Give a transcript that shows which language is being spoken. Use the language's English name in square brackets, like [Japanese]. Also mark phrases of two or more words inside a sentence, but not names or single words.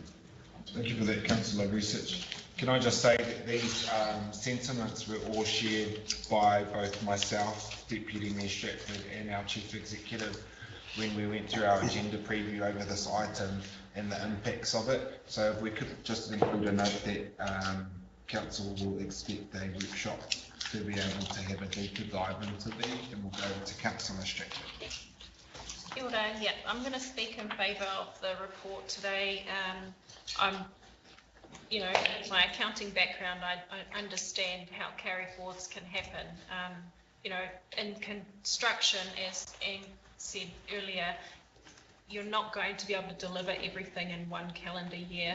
[English] Thank you for that, councillor Research. Can I just say that these sentiments were all shared by both myself, Deputy Mayor Stratford, and our Chief Executive when we went through our agenda preview over this item and the impacts of it. So if we could just include a note that council will expect a workshop to be able to have a deeper dive into these, and we'll go to councillor Stratford. [Māori] Kia ora, [English] yeah, I'm going to speak in favour of the report today. With my accounting background, I understand how carry forwards can happen. In construction, as Anne said earlier, you're not going to be able to deliver everything in one calendar year.